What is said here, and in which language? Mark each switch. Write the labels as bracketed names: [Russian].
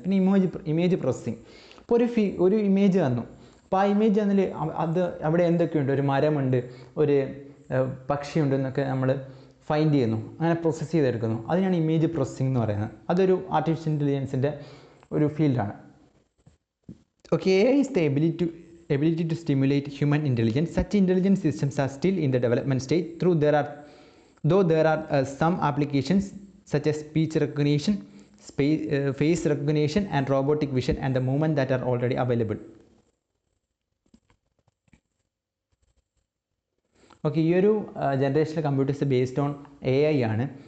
[Malayalam] പിന്നെ image processing. ഇപ്പോൾ ഒരു ഇമേജ് തന്നു, അപ്പോൾ ആ ഇമേജ് തന്നിൽ അത് അവിടെ എന്തൊക്കെയുണ്ട്, ഒരു മരമുണ്ട്, ഒരു പക്ഷിയുണ്ട് എന്നൊക്കെ നമ്മൾ ഫൈൻഡ് ചെയ്യുന്നു, അങ്ങനെ പ്രോസസ്സ് ചെയ്തെടുക്കുന്നു. അതിനാണ് ഇമേജ് പ്രോസസ്സിംഗ് എന്ന് പറയുന്നത്. അതൊരു ആർട്ടിഫിഷ്യൽ ഇൻ്റലിജൻസിൻ്റെ ഒരു ഫീൽഡാണ്. [English] Okay, AI is the ability to stimulate human intelligence. Such intelligent systems are still in the development stage, though there are some applications such as speech recognition, face recognition and robotic vision and the movement that are already available. [Malayalam] Okay, ഈ ഒരു ജനറേഷനിലെ computers [English] based on AI [Malayalam] ആണ്.